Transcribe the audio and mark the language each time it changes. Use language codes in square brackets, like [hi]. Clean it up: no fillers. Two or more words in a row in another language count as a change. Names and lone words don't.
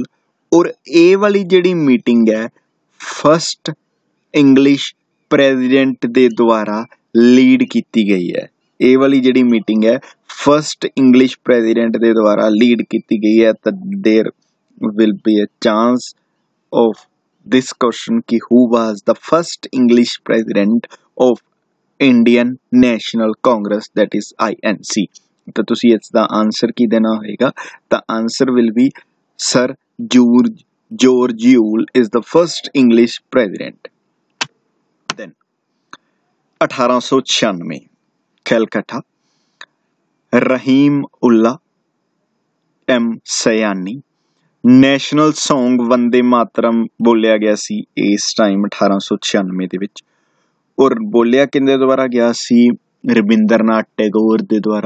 [pa] ਔਰ ਇਹ ਵਾਲੀ ਜਿਹੜੀ ਮੀਟਿੰਗ ਹੈ [en] first English president [pa] ਦੇ ਦੁਆਰਾ ਲੀਡ ਕੀਤੀ ਗਈ ਹੈ। ਇਹ ਵਾਲੀ ਜਿਹੜੀ ਮੀਟਿੰਗ ਹੈ [en] first English president [pa] ਦੇ ਦੁਆਰਾ ਲੀਡ ਕੀਤੀ ਗਈ ਹੈ। [en] ਤਾਂ there will be a chance of this question ki who was the first English president of Indian National Congress, that is INC। [pa] ਤਾਂ ਤੁਸੀਂ ਇਸ ਦਾ ਆਨਸਰ ਕੀ ਦੇਣਾ ਹੋਏਗਾ? [en] ਤਾਂ ਆਨਸਰ will be Sir George Yule is the first English president। Then 1896 ਕੈਲਕਟਾ, ਰਹੀਮ ਉल्ला M ਸयानी। national song [pa] ਵੰਦੇ ਮਾਤਰਮ ਬੋਲਿਆ ਗਿਆ ਸੀ ਇਸ ਟਾਈਮ 1896 ਦੇ ਵਿੱਚ। ਔਰ ਬੋਲਿਆ ਕਿਹਦੇ ਦੁਆਰਾ ਗਿਆ ਸੀ? ਰਵਿੰਦਰਨਾਥ ਟੈਗੋਰ ਦੇ ਦੁਆਰਾ।